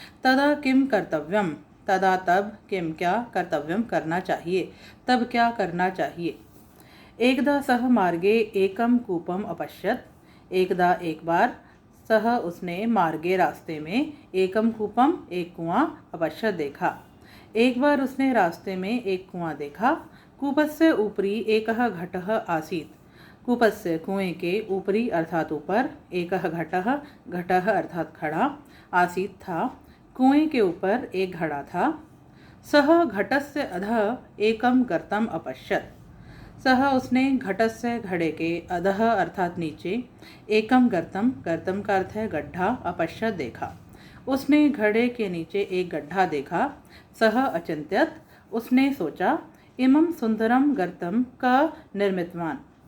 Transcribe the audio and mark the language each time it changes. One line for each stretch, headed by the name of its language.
Sanskrit: तदा किम कर्तव्यम,
Hindi: तदा तब, किम क्या, कर्तव्यम करना चाहिए, तब क्या करना चाहिए।
Sanskrit: एकदा सह मार्गे एकम कूपम अपश्यत।
Hindi: एकदा एक बार, सह उसने, मार्गे रास्ते में,
Sanskrit: एकम कूपम
Hindi: एक कुआं, अपश्यत देखा। एक बार उसने रास्ते में एक कुआं देखा।
Sanskrit: कूपस्य ऊपरी एकः घटः आसीत्।
Hindi: कूपस्य कुएं के ऊपरी अर्थात ऊपर,
Sanskrit: एकः घटः,
Hindi: घटः अर्थात घड़ा, आसीत् था, कुएं के ऊपर एक घड़ा था।
Sanskrit: सह घटस्य अधः एकम गर्तम अपश्यत।
Hindi: सह उसने घटस्य घड़े के, अधः अर्थात नीचे,
Sanskrit: एकम गर्तम,
Hindi: गर्तम का अर्थ है गड्ढा, अपश्यत देखा। उसने घड़े के नीचे एक गड्ढा देखा।
Sanskrit: सह अचिंत्यत,
Hindi: उसने सोचा,
Sanskrit: इमं सुंदरम गर्तम का निर्मितवान।